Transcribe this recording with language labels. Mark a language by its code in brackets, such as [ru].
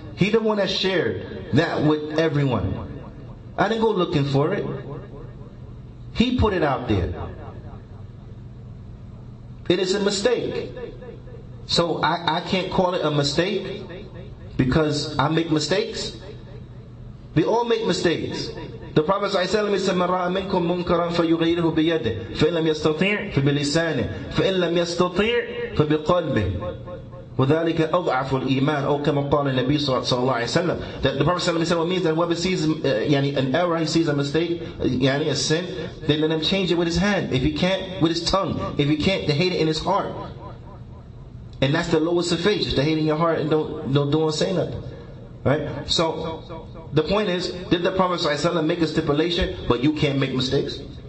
[en] He the one that shared that with everyone. I didn't go looking for it. He put it out there. It is a mistake. So I can't call it a mistake because I make mistakes. We all make mistakes. The Prophet ﷺ said, [ar] مَنْ رَأَى مِنْكُمْ مُنْكَرًا فَيُغَيِّرْهُ بِيَدِهِ فَإِنْ لَمْ يَسْتَطِعْ فَبِلِسَانِهِ فَإِنْ لَمْ يَسْتَطِعْ فَبِقَلْبِهِ وَذَلِكَ أَضْعَفُ الْإِيمَانِ أو كما قال النبي صلى الله عليه وسلم. [en] That the Prophet ﷺ means that whoever sees an error, he sees a mistake, a sin, then let him change it with his hand. If he can't, with his tongue. If he can't, to hate it in his heart. And that's the lowest of faith, just to hate in your heart and don't say nothing. Right? So the point is, did the Prophet ﷺ make a stipulation, but you can't make mistakes?